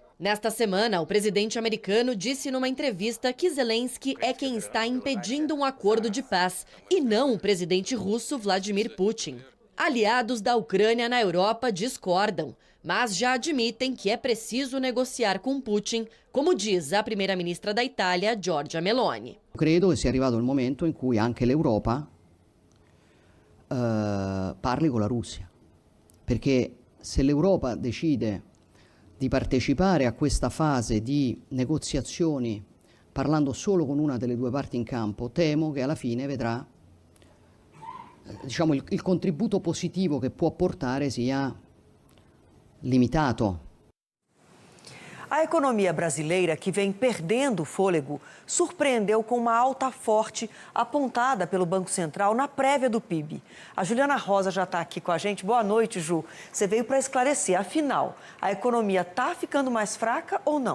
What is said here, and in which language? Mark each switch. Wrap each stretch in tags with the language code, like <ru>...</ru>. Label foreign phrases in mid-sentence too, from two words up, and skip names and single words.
<pt>Nesta semana, o presidente americano disse numa entrevista que Zelensky é quem está impedindo um acordo de paz e não o presidente russo Vladimir Putin. Aliados da Ucrânia na Europa discordam, mas já admitem que é preciso negociar com Putin, como diz a primeira-ministra da Itália, Giorgia Meloni.</pt> <it>Credo che sia arrivato il momento in cui anche l'Europa parli con la Russia, perché se l'Europa decide di partecipare a questa fase di negoziazioni parlando solo con una delle due parti in campo, temo che alla fine vedrà il contributo positivo che può portare sia limitato.</it> <pt>A economia brasileira, que vem perdendo o fôlego, surpreendeu com uma alta forte apontada pelo Banco Central na prévia do PIB. A Juliana Rosa já está aqui com a gente. Boa noite, Ju. Você veio para esclarecer, afinal, a economia está ficando mais fraca ou não?</pt>